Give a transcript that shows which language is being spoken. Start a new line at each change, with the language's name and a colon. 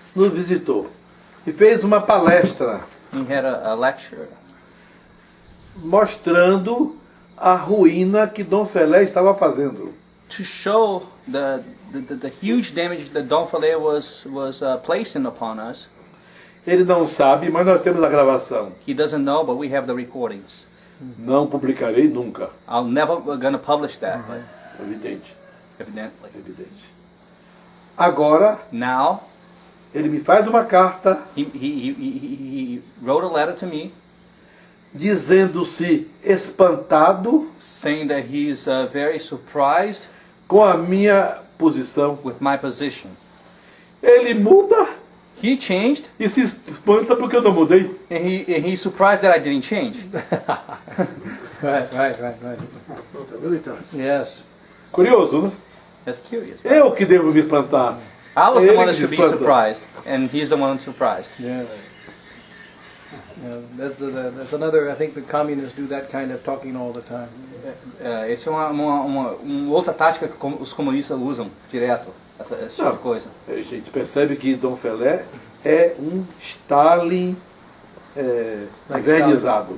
Portuguese: Nos visitou e fez uma palestra
English: He had a lecture
Portuguese: mostrando a ruína que Dom Felé estava fazendo.
English: to show the huge damage that Don Follett was placing upon us.
Portuguese: Ele não sabe, mas nós temos a gravação.
English: He doesn't know, but we have the recordings.
Portuguese: Não publicarei nunca.
English: I'm never gonna publish that, but
Portuguese: Evidente,
English: evidently.
Portuguese: evidente. Agora,
English: Now,
Portuguese: ele me faz uma carta
English: he wrote a letter to me
Portuguese: dizendo-se espantado
English: saying that he's very surprised
Portuguese: com a minha posição.
English: with my position.
Portuguese: Ele muda
English: He changed,
Portuguese: e se espanta porque eu não mudei.
English: and he's surprised that I didn't change. Right.
Latin: Stabilitas.
English: Yes.
Portuguese: Curioso, né?
English: That's curious.
Portuguese: Eu que devo me espantar.
English: I was the
Portuguese: Ele
English: one that
Portuguese: se
English: should be
Portuguese: espanta.
English: surprised, and he's the one surprised. Yes. Yeah, that's another. I think the communists do that kind of talking all the time.
Portuguese: Essa é uma outra tática que os comunistas usam direto, esse tipo de coisa. A gente percebe que Dom Felé é um Stalin vernizado.